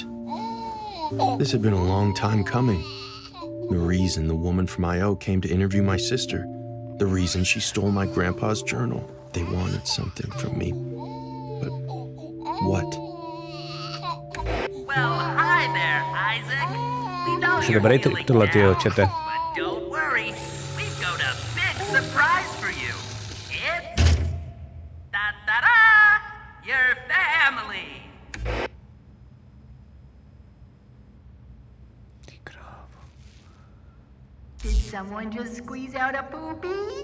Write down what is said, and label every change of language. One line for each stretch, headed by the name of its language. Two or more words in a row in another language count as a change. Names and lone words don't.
English: This had been a long time coming. The reason the woman from I.O. came to interview my sister. The reason she stole my grandpa's journal. They wanted something from me. But what? Well, hi there, Isaac. We know
Czech: Už
English: you're
Czech: dobrý
English: feeling
Czech: tohle, tyjo,
English: down,
Czech: čete.
English: but don't worry. We've got a big surprise for you. It's da-da-da, your family. Did someone just squeeze out a poopy?